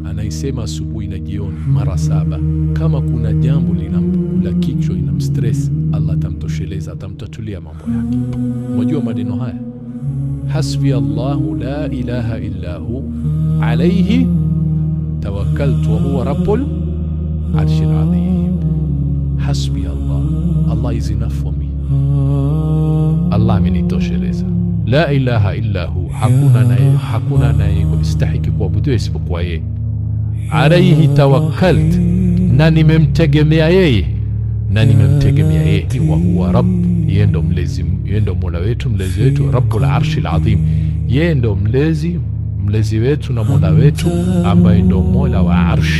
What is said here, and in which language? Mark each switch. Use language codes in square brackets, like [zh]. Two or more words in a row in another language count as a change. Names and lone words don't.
[sw] anaisema asubuhi na jioni mara 7. Kama kuna jambo linamkula kichwa, inamstress, Allah atamtosheleza, atamtatulia mambo yake. Unajua maneno haya, [ar] حسبي الله لا إله إلا هو عليه توكلت وهو رب العرش العظيم. حسبي الله, [en] Allah is enough for me. [sw] Allah amenitosheleza. [ar] لا إله إلا هو, [sw] hakuna naye kustahiki kuabudiwa isipokuwa yeye. [ar] عليه توكلت, [sw] na nimemtegemea yeye, [ar] وهو رب, [sw] yeye ndo mlezi, yeye ndo mola wetu, mlezi wetu, [ar] رب العرش العظيم, [sw] yeye ndo mlezi wetu na mola wetu ambaye ndo mola wa arsh.